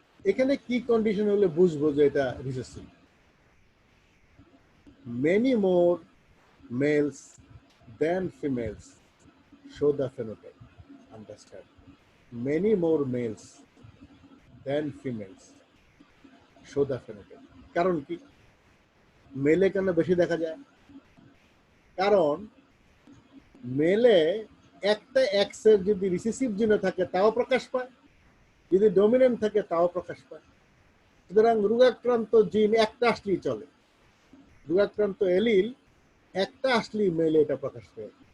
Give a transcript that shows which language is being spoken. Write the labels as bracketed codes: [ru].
[bn] এখানে কি কন্ডিশন হলে বুঝবো যে এটা recessive? [en] Many more males than females show the phenotype. Understand? Many more males than females show the phenotype. [bn] কারণ কি মেলে কেন বেশি দেখা যায়? কারণ মেলে একটা এক্স এর যদি রিসেসিভ জিন থাকে তাও প্রকাশ পায়, যদি ডমিনেন্ট থাকে তাও প্রকাশ পায়। সুতরাং রোগাক্রান্ত জিন একটা আসলেই চলে, রোগাক্রান্ত এলিল একটা আসলেই মেলে এটা প্রকাশ পায়।